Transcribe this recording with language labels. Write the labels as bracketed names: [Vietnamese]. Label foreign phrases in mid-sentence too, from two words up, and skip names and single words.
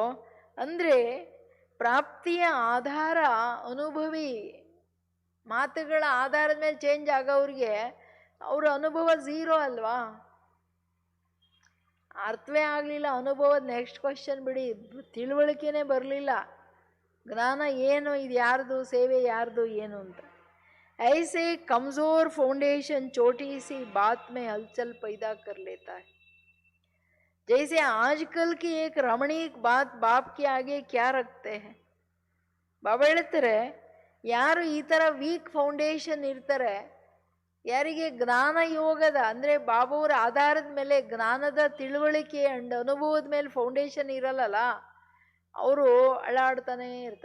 [Kannada] ಅಂದರೆ ಪ್ರಾಪ್ತಿಯ ಆಧಾರ ಅನುಭವಿ ಮಾತುಗಳ ಆಧಾರದ ಮೇಲೆ ಚೇಂಜ್ ಆಗೋವ್ರಿಗೆ ಅವ್ರ ಅನುಭವ ಝೀರೋ ಅಲ್ವಾ? ಅರ್ಥವೇ ಆಗಲಿಲ್ಲ ಅನುಭವದ [English] next question [Kannada] ಬಿಡಿ, ತಿಳುವಳಿಕೆನೇ ಬರಲಿಲ್ಲ. ಜ್ಞಾನ ಏನು, ಇದು ಯಾರ್ದು, ಸೇವೆ ಯಾರ್ದು, ಏನು ಅಂತ. [Hindi] ऐसे कमज़ोर फाउंडेशन छोटी सी बात में हलचल पैदा कर लेता है. जैसे आजकल की एक रमणीक बात बाप के आगे क्या रखते हैं. [Kannada] ಬಾಬಾ ಹೇಳ್ತಾರೆ, ಯಾರು ಈ ಥರ [English] weak foundation [Kannada] ಇರ್ತಾರೆ, ಯಾರಿಗೆ ಜ್ಞಾನ ಯೋಗದ ಅಂದರೆ ಬಾಬಾವ್ರ ಆಧಾರದ ಮೇಲೆ ಜ್ಞಾನದ ತಿಳುವಳಿಕೆ ಅಂಡ್ ಅನುಭವದ ಮೇಲೆ ಫೌಂಡೇಶನ್ ಇರಲ್ಲಲ್ಲ, ಅವರು ಅಳ್ಳಾಡ್ತಾನೆ ಇರ್ತಾರೆ.